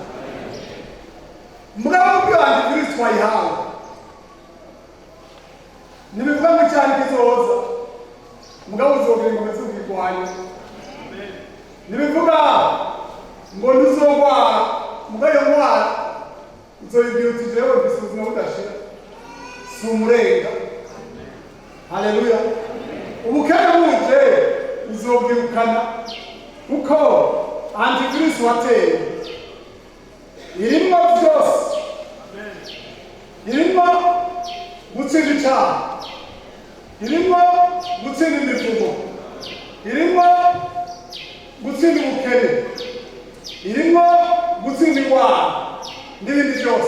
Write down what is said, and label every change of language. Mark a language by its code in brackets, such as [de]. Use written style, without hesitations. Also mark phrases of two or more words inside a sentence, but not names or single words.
[rn] mugabo ubwo antivirisi twayihawe nibivuga ngo cyane kizoza mugabo uzobwira ngo uzubirwanya. nibivuga ngo ntuzogwara mugabo iyo ndwara uzoyibwira uti jewe mfise ubuzima budashira si umurenga. haleluya. ubukene buje uzobwirukana kuko antivirisi wateye irimo byose. irimo gutsinda icyaha, irimo gutsinda imivumo, irimo gutsinda ubukene, irimo gutsinda indwara n'ibindi byose.